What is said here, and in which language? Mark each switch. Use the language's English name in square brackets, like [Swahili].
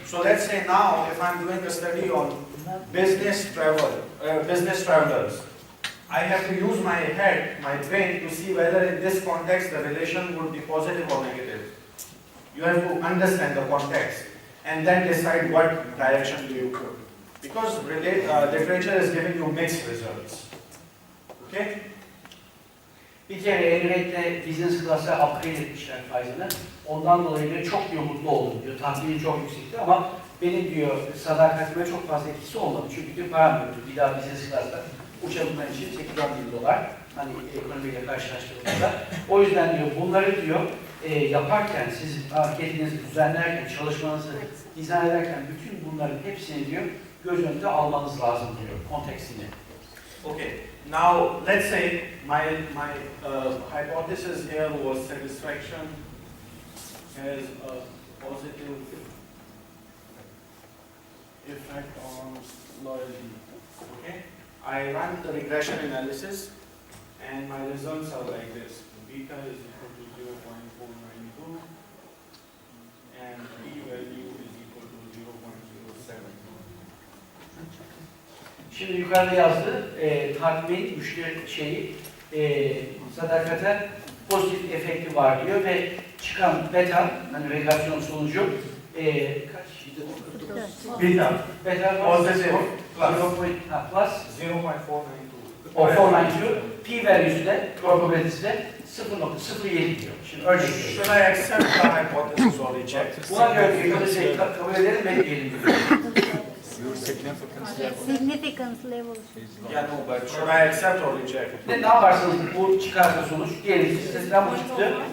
[English] So let's say now, if I'm doing a study on business travelers, I have to use my head, my brain, to see whether in this context the relation would be positive or negative. You have to understand the context and then decide what direction do you put. Because literature is giving you mixed results. Okay? [Turkish] Bir kere Emirate'de business class'a upgrade etmişler Faizan'ı. Ondan dolayı diyor, çok diyor mutlu oldum diyor. Tahmini çok yüksekti ama benim diyor sadakatime çok fazla etkisi olmadı. Çünkü diyor param yoktu. Bir daha business class'ta uçabilmen için $8,000. Hani ekonomiyle karşılaştırıldığında. O yüzden diyor bunları diyor yaparken, siz hareketinizi düzenlerken, çalışmanızı dizayn ederken bütün bunların hepsini diyor göz önünde almanız lazım diyor kontekstini. [English] Okay. Now let's say my hypothesis here was satisfaction has a positive effect on loyalty. Okay. I run the regression analysis and my results are like this. Beta is equal to 0.492 and p-value is equal to 0.07. [Turkish] Şimdi yukarıda yazdı, tatmin, müşteri sadakate pozitif efekti var diyor ve çıkan beta, hani regresyon sonucu kaç? [English] Beta. Beta Positive plus 0.492. [Turkish] o 492 p-value'su de probabilitesi de 0.07 diyor. Şimdi örnek veriyorum. [English] Should I accept the hypothesis or reject? [Turkish] Buna göre hipotezi kabul edelim ve etmeyelim diyor. [English] Your significance level. Significance level. Yeah, no, but should I accept or reject? [Turkish] Ne yaparsanız bu çıkarsa sonuç, diyelim ki sitesinden bu çıktı.